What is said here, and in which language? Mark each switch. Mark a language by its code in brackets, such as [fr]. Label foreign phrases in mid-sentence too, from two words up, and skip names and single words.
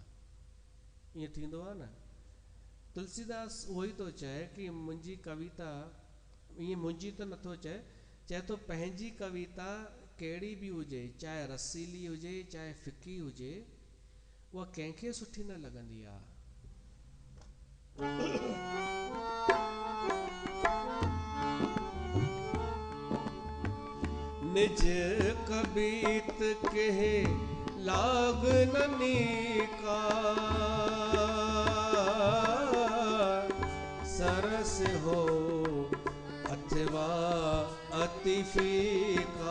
[sd] ईअं थींदो आहे न। तुलसीदास उहो ई थो चए कि मुंहिंजी कविता, ईअं मुंहिंजी त नथो चए, चए थो पंहिंजी कविता कहिड़ी बि हुजे, चाहे रसीली हुजे चाहे फिकी हुजे, उहा कंहिंखे सुठी न लॻंदी आहे। [awa] निज कबीत के लाग ननिका, सरस हो अथवा अति फीका।